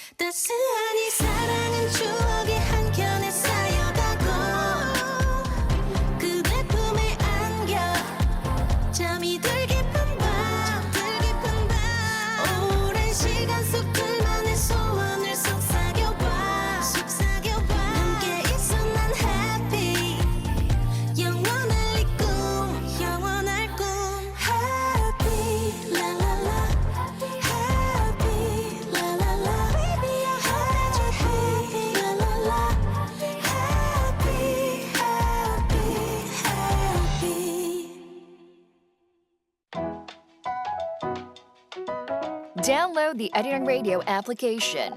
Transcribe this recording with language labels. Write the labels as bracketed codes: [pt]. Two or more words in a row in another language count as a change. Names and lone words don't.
[ko] 따스한 이 사랑은 추억의 한켠에 쌓여가고 그대 품에 안겨 잠이 들 깊은 밤 오랜 시간 속 둘만의 소원을 속삭여봐 함께 있어 난 [en] happy [ko] 영원할 꿈 [en] happy la la la happy la la la baby I'm happy la la la happy Download the Arirang Radio application.